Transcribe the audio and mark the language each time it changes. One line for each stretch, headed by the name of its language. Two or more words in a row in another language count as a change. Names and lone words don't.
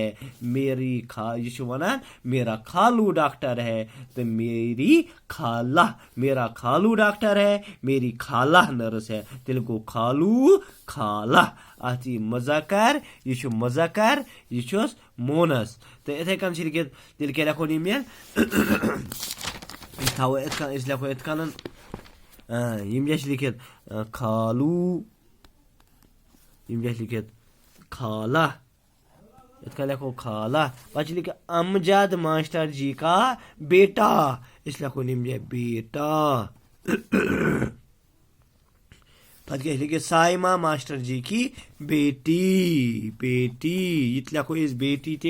Kashmiri: यह वन
Hindi: मेरा खालू डॉक्टर है तो मेरा खालू डॉक्टर है, मेरी खाला नर्स है।
Kashmiri: तेल गो खालू खाला अति मज़ाकर यह मज़ाकर यह मोनस। तो इथे कन लिखित तेल क्या लिखो मे थो लिखो यम क्या लिखित खालू, यम क्या लिखित खाला,
Hindi: इसका लिखो खाला।
Kashmiri: पच लिखा अमजद
Hindi: मास्टर जी का बेटा,
Kashmiri: इस लिखो निम्न बेटा।
Hindi: पत क्या लिखे साइमा मास्टर जी की बेटी,
Kashmiri: बेटी ये लिखो इस बेटी थे।